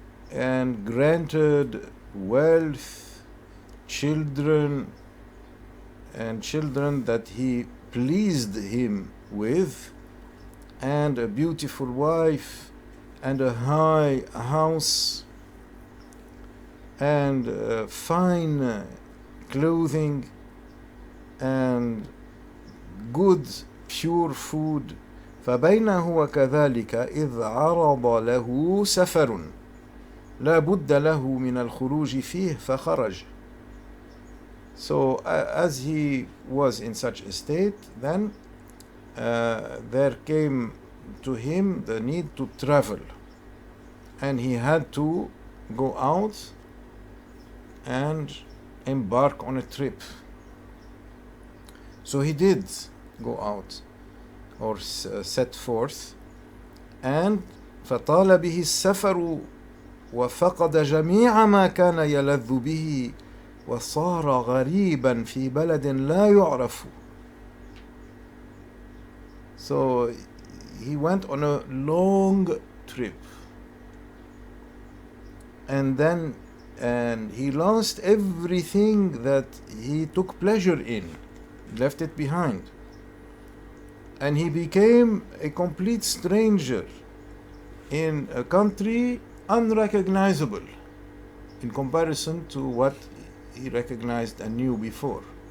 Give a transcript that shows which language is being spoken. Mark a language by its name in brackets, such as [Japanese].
[English] and granted wealth, children, and children that he pleased him with, and a beautiful wife, and a high house, and fine clothing, and good pure food. [Arabic] فبينه وكذلك إذ عرض له سفر لا بد له من الخروج فيه فخرج. [English] So as he was in such a state, then there came to him the need to travel, and he had to go out and embark on a trip. So he did go out, or set forth, and [Arabic] فطال به السفر وفقد جميع ما كان يلذ به وصار غريبا في بلد لا يعرف. [English] So he went on a long trip, and he lost everything that he took pleasure in, left it behind, and he became a complete stranger in a country unrecognizable in comparison to what he recognized and knew before.